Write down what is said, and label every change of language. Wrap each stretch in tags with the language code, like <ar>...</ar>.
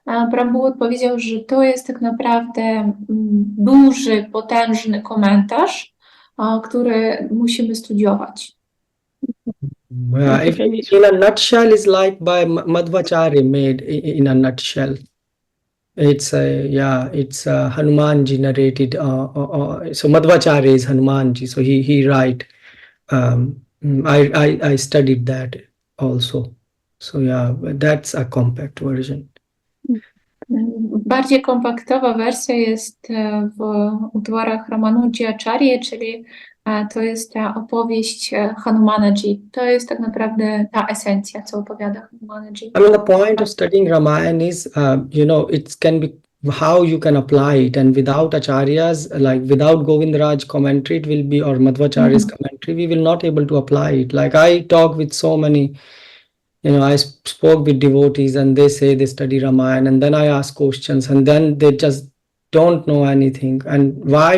<pl>Prabhu odpowiedział, że to jest tak naprawdę duży, potężny komentarz, który musimy studiować.</pl> <en>In a nutshell, is like by Madhvacharya made in a nutshell. It's Hanumanji narrated. So Madhvacharya is Hanumanji. So he write. I studied that also. So yeah, that's a compact version.</en> <pl>Bardziej kompaktowa wersja jest w utworach Ramanuji Acharya, czyli to jest ta opowieść Hanumanaji. To jest tak naprawdę ta esencja, co opowiada Hanumanaji.</pl> <en>I mean, the point of studying Ramayana is, it can be how you can apply it, and without acharyas, like without Govindaraj commentary, it will be, or Madhvacharya's commentary, we will not able to apply it. Like I talk with so many, I spoke with devotees and they say they study Ramayana, and then I ask questions and then they just don't know anything. And why?</en>